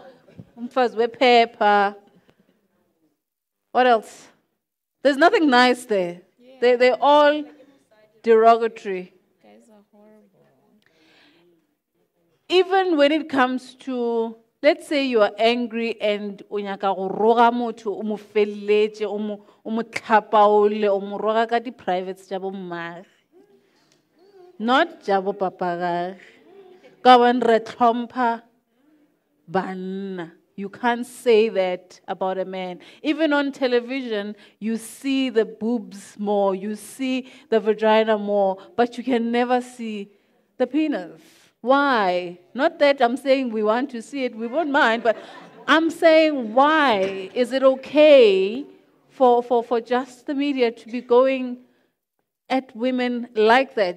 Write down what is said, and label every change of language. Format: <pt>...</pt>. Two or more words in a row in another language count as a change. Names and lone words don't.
<en>Umfazwe pepper. What else? There's nothing nice there. Yeah. They're all derogatory. Guys are horrible. Even when it comes to, let's say you are angry and</en> <nso>unyaka go roga motho o mo felletse o mo tlhapaole o mo roga ka di privates tša bo mmagwe, not tša bo papagage ka ban re tlhompha banna.</nso> <en>You can't say that about a man. Even on television, you see the boobs more, you see the vagina more, but you can never see the penis. Why? Not that I'm saying we want to see it, we won't mind, but I'm saying why is it okay for just the media to be going at women like that?</en>